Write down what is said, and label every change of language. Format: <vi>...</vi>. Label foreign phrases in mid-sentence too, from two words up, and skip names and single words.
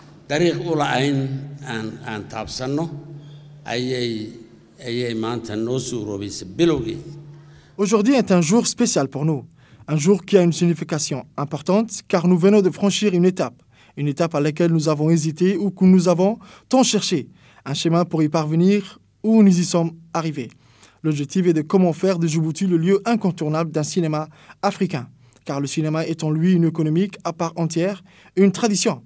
<so>dariiq u la'ayn aan taabsanno ayay maanta noo suuroobaysay bilowgeed.</so> <fr>Aujourd'hui est un jour spécial pour nous, un jour qui a une signification importante car nous venons de franchir une étape à laquelle nous avons hésité ou que nous avons tant cherché, un chemin pour y parvenir où nous y sommes arrivés. L'objectif est de comment faire de Djibouti le lieu incontournable d'un cinéma africain, car le cinéma est en lui une économique à part entière et une tradition.</fr>